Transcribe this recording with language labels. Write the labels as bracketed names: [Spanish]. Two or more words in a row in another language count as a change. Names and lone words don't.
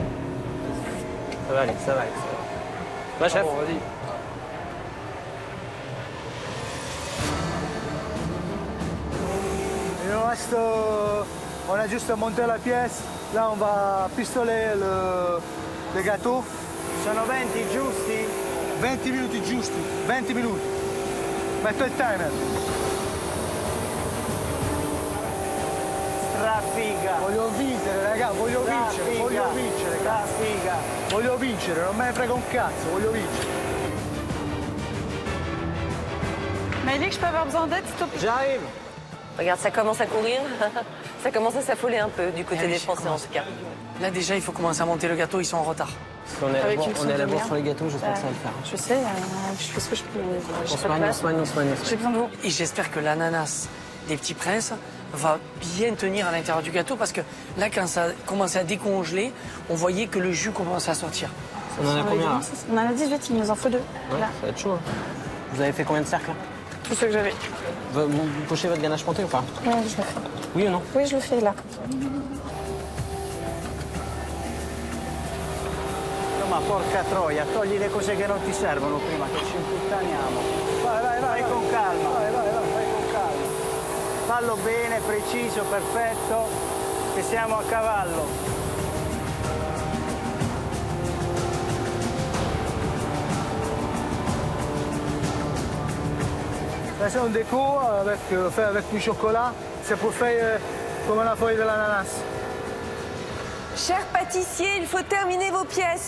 [French] Ça va aller. Va, chef. Bon, vas-y. Il nous reste, on a juste monté la pièce. Là, on va pistoler le gâteau. [Italian] Sono 20 giusti? 20 minuti giusti, 20 minuti. Metto il timer. Traffica. Voglio vincere, raga, voglio vincere, Traffica. voglio vincere, non me ne frega un cazzo, voglio vincere. [French] Maëlik, je peux avoir besoin d'aide, s'il te plaît? J'arrive. Regarde, ça commence à courir. Ça commence à s'affoler un peu du côté des Français, en tout cas. Là, déjà, il faut commencer à monter le gâteau, ils sont en retard. On est à la bourre sur les gâteaux, j'espère que ça va le faire. Je sais, je fais ce que je peux. On se soigne. J'ai besoin de vous. Et j'espère que l'ananas des petits princes va bien tenir à l'intérieur du gâteau parce que là, quand ça commençait à décongeler, on voyait que le jus commençait à sortir. On en a combien là? On en a 18, il nous en faut 2. Ouais, Là. ça va être chaud. Vous avez fait combien de cercles là? Tout ce que j'avais. Vous pochez votre ganache montée ou pas? Ouais, je le fais. Oui ou non? Oui, je le fais là. [Italian] Ma porca troia, togli le cose che non ti servono prima che ci imputtaniamo. Vai con calma. Vai con calma. Fallo bene, preciso, perfetto, che siamo a cavallo. [French] Là, c'est un déco fait avec du chocolat. C'est pour faire comme la feuille de l'ananas. Cher pâtissier, il faut terminer vos pièces.